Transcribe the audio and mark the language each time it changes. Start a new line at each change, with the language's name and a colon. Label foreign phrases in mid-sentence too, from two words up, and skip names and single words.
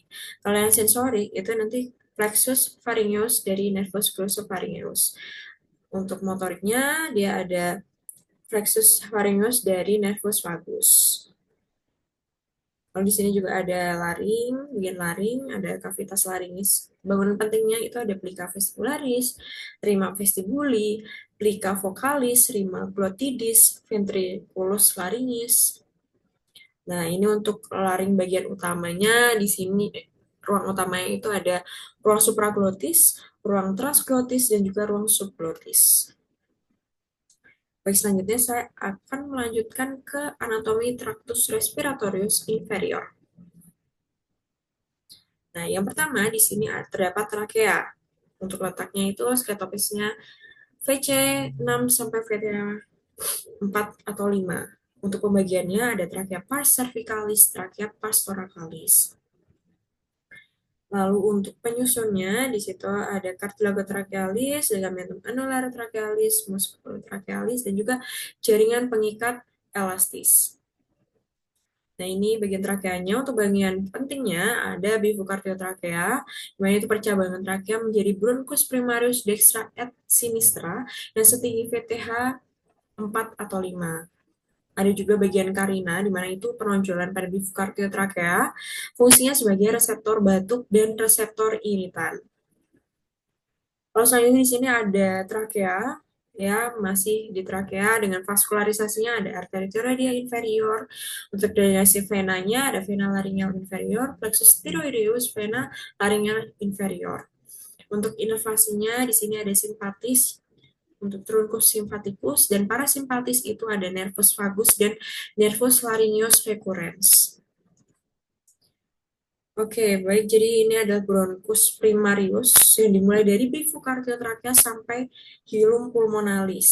Indonesian: Kalau yang sensorik itu nanti
Latin: plexus pharyngeus
Indonesian: dari
Latin: nervus glossopharyngeus.
Indonesian: Untuk motoriknya dia ada
Latin: plexus pharyngeus
Indonesian: dari
Latin: nervus vagus.
Indonesian: Lalu di sini juga ada laring, bagian laring, ada
Latin: kavitas laringis.
Indonesian: Bangunan pentingnya itu ada
Latin: plica vestibularis, rima vestibuli, plica vocalis, rima glottidis, ventriculus laringis.
Indonesian: Nah, ini untuk laring bagian utamanya di sini ruang utamanya itu ada ruang supraglotis, ruang transglotis dan juga ruang subglotis. Baik, selanjutnya saya akan melanjutkan ke anatomi
Latin: tractus respiratorius inferior.
Indonesian: Nah, yang pertama di sini terdapat trakea. Untuk letaknya itu skeletopisnya VC6 sampai VC4 atau 5. Untuk pembagiannya ada trakea
Latin: pars cervicalis,
Indonesian: trakea
Latin: pars thoracalis.
Indonesian: Lalu untuk penyusunnya di situ ada
Latin: cartilago trachealis, ligamentum annular trachealis, musculus trachealis
Indonesian: dan juga jaringan pengikat elastis. Nah, ini bagian trakeanya. Untuk bagian pentingnya ada bifurcatiotrachea, di mana itu percabangan trakea menjadi
Latin: bronchus primarius dextra et sinistra
Indonesian: yang setinggi VTH 4 atau 5. Ada juga bagian karina, di mana itu penonjolan pada bifurcatiotrachea, fungsinya sebagai reseptor batuk dan reseptor iritan. Kalau selanjutnya di sini ada trakea, ya masih di trakea dengan vaskularisasinya ada arteri
Latin: thyroidea inferior.
Indonesian: Untuk drainasi venanya ada
Latin: vena laryngeal inferior, plexus thyroideus, vena laryngeal inferior.
Indonesian: Untuk inervasinya di sini ada simpatis, untuk
Latin: truncus sympathicus
Indonesian: dan parasimpatis itu ada
Latin: nervus vagus
Indonesian: dan
Latin: nervus laryngeus recurrens.
Indonesian: Oke, baik. Jadi ini adalah
Latin: bronchus primarius
Indonesian: yang dimulai dari bifurcatiotrachea sampai
Latin: hilum pulmonalis.